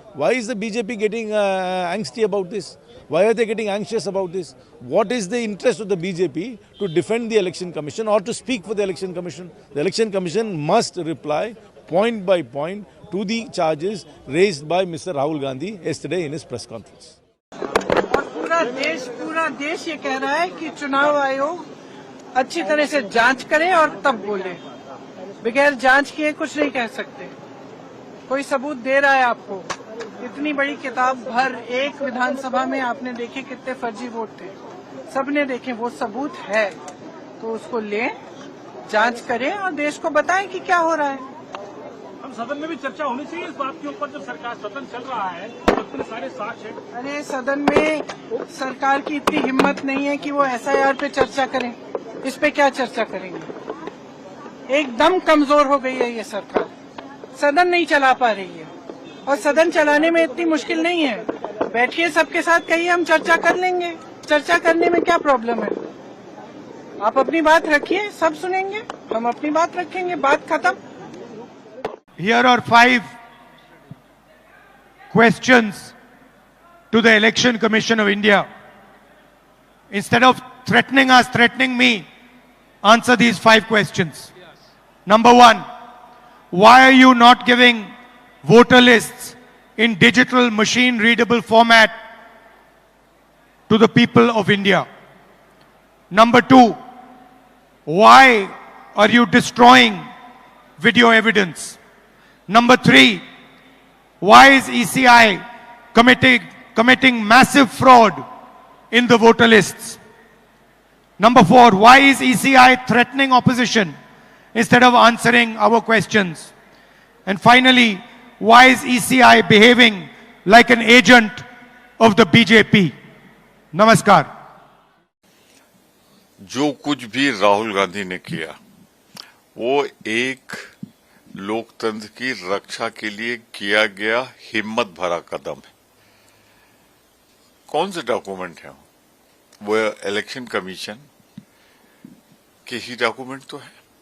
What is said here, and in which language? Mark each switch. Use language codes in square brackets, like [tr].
[en] Why is the BJP getting angsty about this? Why are they getting anxious about this? What is the interest of the BJP to defend the Election Commission or to speak for the Election Commission? The Election Commission must reply point by point to the charges raised by Mr. Rahul Gandhi yesterday in his press conference. [hi] पूरा देश ये कह रहा है कि चुनाव आयोग अच्छी तरह से जांच करें और तब बोलें। बगैर जांच किए कुछ नहीं कह सकते। कोई सबूत दे रहा है आपको, इतनी बड़ी किताब भर एक विधानसभा में आपने देखे कितने फर्जी वोट थे, सबने देखे, वो सबूत है तो उसको लें, जांच करें और देश को बताएं कि क्या हो रहा है। हम सदन में भी चर्चा होनी चाहिए इस बात के ऊपर, जब सरकार सदन चल रहा है, इतने सारे साक्ष्य हैं। अरे सदन में सरकार की इतनी हिम्मत नहीं है कि वो SIR पे चर्चा करें, इस पे क्या चर्चा करेंगे। एकदम कमजोर हो गई है ये सरकार, सदन नहीं चला पा रही है। और सदन चलाने में इतनी मुश्किल नहीं है, बैठिए सबके साथ कहिए हम चर्चा कर लेंगे, चर्चा करने में क्या प्रॉब्लम है। आप अपनी बात रखिए, सब सुनेंगे, हम अपनी बात रखेंगे, बात खत्म। [en] Here are 5 questions to the Election Commission of India. Instead of threatening us, threatening me, answer these 5 questions. Number 1, why are you not giving voter lists in digital machine readable format to the people of India? Number 2, why are you destroying video evidence? Number 3, why is ECI committing massive fraud in the voter lists? Number 4, why is ECI threatening opposition instead of answering our questions? And finally, why is ECI behaving like an agent of the BJP? Namaskar. [hi] जो कुछ भी राहुल गांधी ने किया वो एक लोकतंत्र की रक्षा के लिए किया गया हिम्मत भरा कदम है। कौन से डॉक्यूमेंट है वो इलेक्शन कमीशन के ही डॉक्यूमेंट तो है।